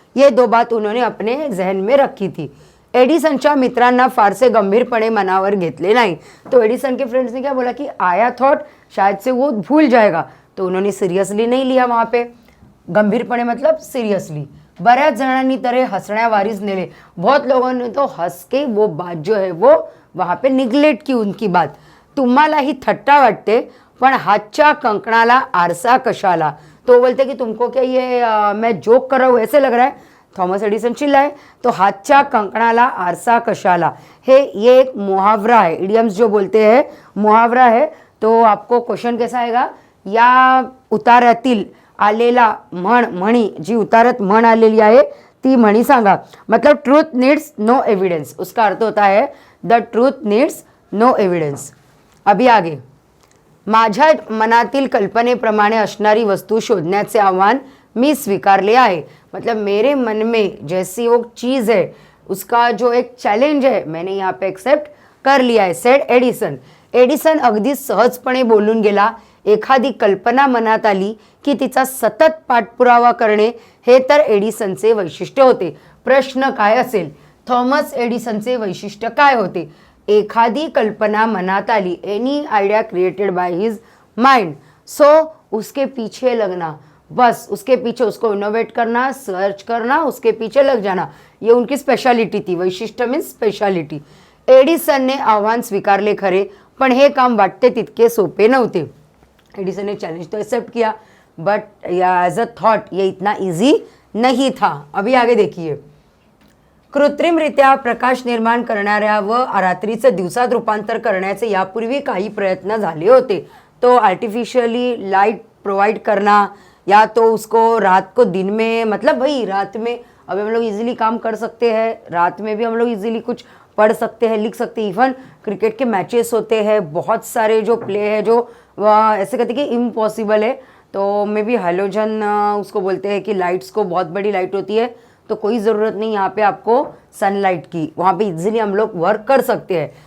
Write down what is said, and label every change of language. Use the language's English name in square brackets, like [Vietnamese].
[Hindi] ये दो बात उन्होंने अपने जहन में रखी थी। [Marathi] एडिसनच्या मित्रांना फारसे गंभीरपणे मनावर घेतले नाही। [Hindi] तो एडिसन के फ्रेंड्स ने क्या बोला कि आया थॉट शायद से वो भूल जाएगा, तो उन्होंने सीरियसली नहीं लिया वहाँ पे। गंभीरपणे मतलब सीरियसली। [Marathi] बऱ्याच जणांनी तरे हंसण्यावारीच नेले, [Hindi] बहुत लोगों ने तो हंस के वो बात जो है वो वहाँ पे निग्लेक्ट की उनकी बात। [Marathi] तुम्हालाही थट्टा वाटते पण हातच्या कंकणाला आरसा कशाला? [Hindi] तो बोलते कि तुमको क्या ये मैं जोक कर रहा हूँ ऐसे लग रहा है? थॉमस एडिसन चिल्लाए तो [Marathi] हातच्या कंकणाला आरसा कशाला, [Hindi] ये एक मुहावरा है, इडियम्स जो बोलते हैं मुहावरा है। तो आपको क्वेश्चन कैसा आएगा? [Marathi] या उतारातील आलेला म्हणी, जी उतारत म्हण आलेली आहे ती म्हणी सांगा। [English] मतलब truth needs no evidence, [Hindi] उसका अर्थ होता है [English] The truth needs no evidence. [Hindi] अभी आगे, [Marathi] माझ्या मनातील कल्पनेप्रमाणे असणारी वस्तू शोधण्याचे आव्हान मी स्वीकारले आहे। [Hindi] मतलब मेरे मन में जैसी वो चीज़ है उसका जो एक चैलेंज है मैंने यहाँ पे एक्सेप्ट कर लिया है, [English] Said Edison. [Marathi] एडिसन अगदी सहजपणे बोलून गेला। एखादी कल्पना मनात आली की तिचा सतत पाठपुरावा करणे हे तर एडिसनचे वैशिष्ट्य होते। प्रश्न काय असेल? थॉमस एडिसनचे वैशिष्ट्य काय होते? एखादी कल्पना मनात आली, [English] any idea created by his mind, [Hindi] सो उसके पीछे लगना, बस उसके पीछे उसको इनोवेट करना, सर्च करना, उसके पीछे लग जाना, ये उनकी स्पेशालिटी थी। [English] वैशिष्ट्य means speciality. [Marathi] एडिसनने आव्हान स्वीकारले खरे, पण हे काम वाटते तितके सोपे नव्हते। [Hindi] एडिसन ने चैलेंज तो एक्सेप्ट किया, बट एज अ थॉट ये इतना इजी नहीं था। अभी आगे देखिए, [Marathi] कृत्रिमरित्या प्रकाश निर्माण करणाऱ्या व रात्रीचे दिवसात रूपांतर करण्याचे यापूर्वी काही प्रयत्न झाले होते। [Hindi] तो आर्टिफिशियली लाइट प्रोवाइड करना या तो उसको रात को दिन में, मतलब भाई रात में अभी हम लोग इजीली काम कर सकते हैं, रात में भी हम लोग इजीली कुछ पढ़ सकते हैं, लिख सकते हैं। इवन क्रिकेट के मैचेस होते हैं, बहुत सारे जो प्ले है जो ऐसे कहते हैं कि इम्पॉसिबल है, तो मे बी हैलोजन उसको बोलते हैं कि लाइट्स को बहुत बड़ी लाइट होती है, तो कोई ज़रूरत नहीं यहाँ पे आपको सनलाइट की, वहाँ पे इजीली हम लोग वर्क कर सकते हैं।